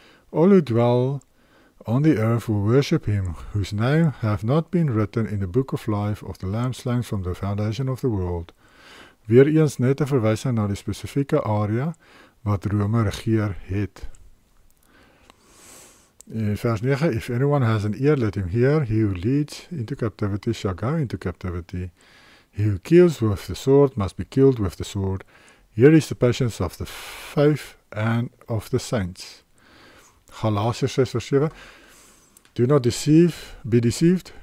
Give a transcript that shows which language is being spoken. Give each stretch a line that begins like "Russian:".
English: All who dwell on the earth will worship him, whose name have not been written in the book of life of the Lamb slain from the foundation of the world.
Afrikaans: Weer eens net 'n verwysing na die spesifieke area wat Rome regeer het. In vers 9,
English: if anyone has an ear, let him hear. He who leads into captivity shall go into captivity. He who kills with the sword must be killed with the sword. Here is the patience of the faith and of the saints. Galatians 6
Afrikaans: vers 7.
English: Do not be deceived.